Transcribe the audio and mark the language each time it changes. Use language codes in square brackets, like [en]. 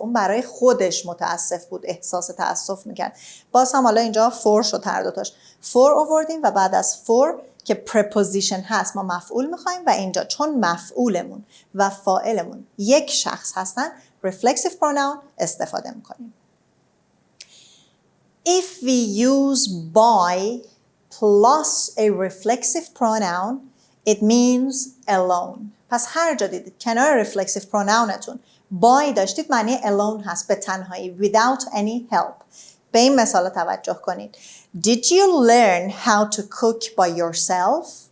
[fa] اون برای خودش متاسف بود، احساس تاسف میکرد. باز هم حالا اینجا for شد هر دوتاش. For آوردیم و بعد از for که preposition هست ما مفعول میخوایم و اینجا چون مفعولمون و فاعلمون یک شخص هستن reflexive pronoun استفاده میکنیم. [en] If we use by plus a reflexive pronoun it means alone. [fa] پس هر جا دیدید کنار reflexive pronounتون by داشتید معنی alone هست، به تنهایی، [en] without any help. [fa] به این مثال توجه کنید. [en] Did you learn how to cook by yourself?